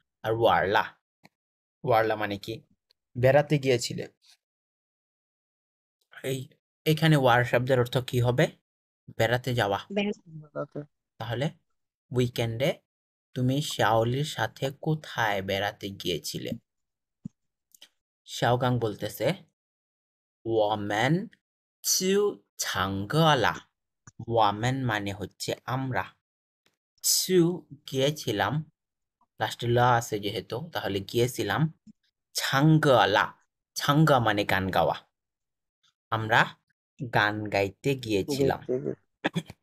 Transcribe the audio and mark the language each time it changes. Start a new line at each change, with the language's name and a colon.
Bangla: আর ওয়ারলা, ওয়ারলা মানে কি? বেড়াতে গিয়েছিলে। এখানে ওয়ার শব্দের অর্থ কি হবে? বেড়াতে যাওয়া। রাতে তাহলে উইকেন্ডে তুমি শাওলির সাথে কোথায় বেড়াতে গিয়েছিলে? শাওগাং বলতেছে
Chinese: 我们去唱歌啦।
Bangla: 我们মানে হচ্ছে আমরা, ছু গিয়েছিলাম, লাস্টে লা আছে যেহেতু তাহলে গিয়েছিলাম। ছাঙ্গলা, ছাঙ্গা মানে গান গাওয়া, আমরা গান গাইতে গিয়েছিলাম। দেখতে